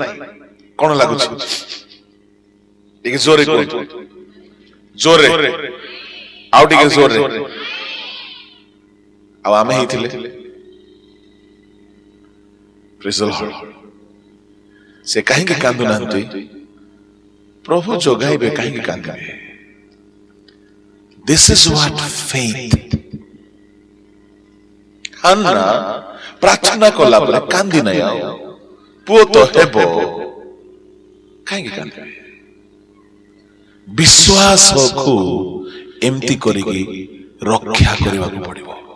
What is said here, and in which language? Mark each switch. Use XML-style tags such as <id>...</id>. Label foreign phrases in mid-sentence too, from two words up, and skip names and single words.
<or>କଣ ଲାଗୁଛି? ଟିକେ ଜୋରେ କୁହନ୍ତୁ, ଜୋରେ, ଆଉ ଟିକେ ଜୋରେ। ଆଉ ଆମେ ହେଇଥିଲେ?</or> <en>praise the Lord.</en> <or>ସେ କାହିଁକି କାନ୍ଦୁନାହାନ୍ତି? ପ୍ରଭୁ ଯୋଗାଇବେ, କାହିଁକି କାନ୍ଦିବେ?</or> <en>This is what faith.</en> <or>ହାନ୍ନା ପ୍ରାର୍ଥନା କଲା ପରେ କାନ୍ଦି ନାହିଁ, ଆଉ ପୁଅ ତ ହେବ, କାହିଁକି କାନ୍ଦିବେ? ବିଶ୍ୱାସକୁ ଏମିତି କରିକି ରକ୍ଷା କରିବାକୁ ପଡିବ।</or>